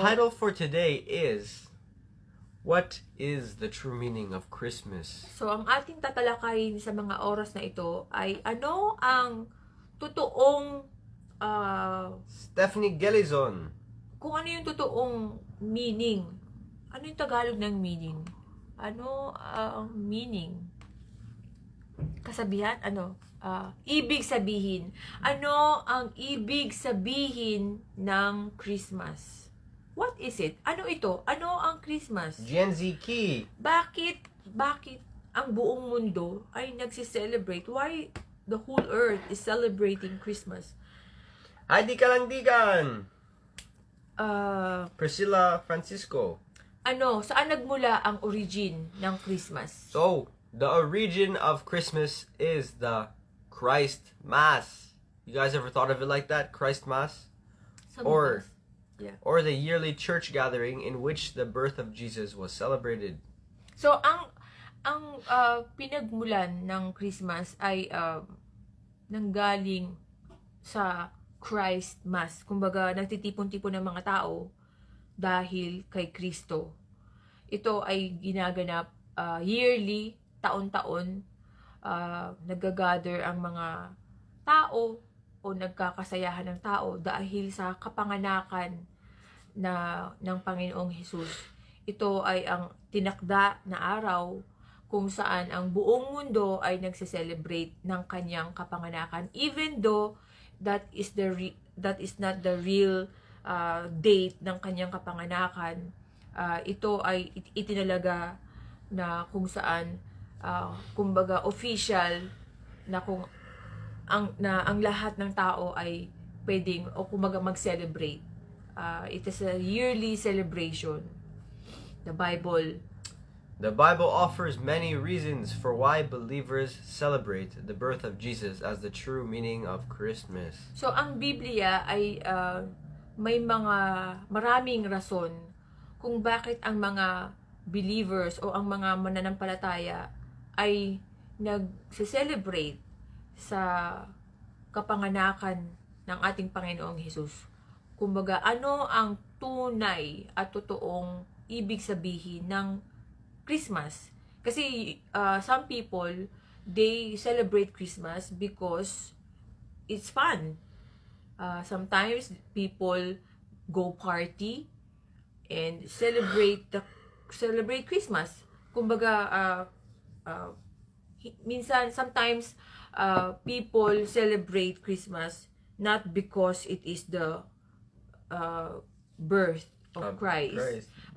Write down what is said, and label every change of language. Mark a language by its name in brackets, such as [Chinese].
[English] title for today is, What is the True Meaning of Christmas? [Filipino] So, ang ating tatalakayin sa mga oras na ito ay ano ang totoong, Stephanie Gelizon. kung ano yung totoong meaning. Ano yung Tagalog ng meaning? Ano ang meaning? Kasabihan? Ano? Ibig sabihin. Ano ang ibig sabihin ng Christmas? [English] What is it? [Filipino] Ano ito? Ano ang Christmas? Gen Z Key. Bakit ang buong mundo ay nagsi-celebrate? [English] Why the whole earth is celebrating Christmas? [Filipino] Ay, di ka lang digan. Priscilla Francisco. Saan nagmula ang origin ng Christmas? [English] So, the origin of Christmas is the Christ Mass. You guys ever thought of it like that? Christ Mass? Or the yearly church gathering in which the birth of Jesus was celebrated. [Filipino] So, ang pinagmulan ng Christmas ay nanggaling sa Christ Mass. Kumbaga, nagtitipon-tipon ng mga tao dahil kay Kristo. Ito ay ginaganap yearly, taon-taon, nagagather ang mga tao o nagkakasayahan ng tao dahil sa kapanganakan ng Panginoong Hesus. Ito ay ang tinakda na araw kung saan ang buong mundo ay nagse-celebrate ng kanyang kapanganakan, [English] even though that is not the real date [Filipino] ng kanyang kapanganakan. Ito ay itinalaga na kung saan kumbaga official na kung ang lahat ng tao ay pwedeng o kumbaga mag-celebrate. [English] It is a yearly celebration. The Bible The Bible offers many reasons for why believers celebrate the birth of Jesus as the true meaning of Christmas. [Filipino] So, ang Biblia ay may maraming rason kung bakit ang mga believers o ang mga mananampalataya ay nag-celebrate sa kapanganakan ng ating Panginoong Hesus. Kumbaga, ano ang tunay at totoong ibig sabihin ng Christmas? [English] Kasi some people, they celebrate Christmas because it's fun. Sometimes people go party and celebrate Christmas. [Filipino] Kumbaga, minsan, [English] sometimes people celebrate Christmas not because it is the birth of Christ.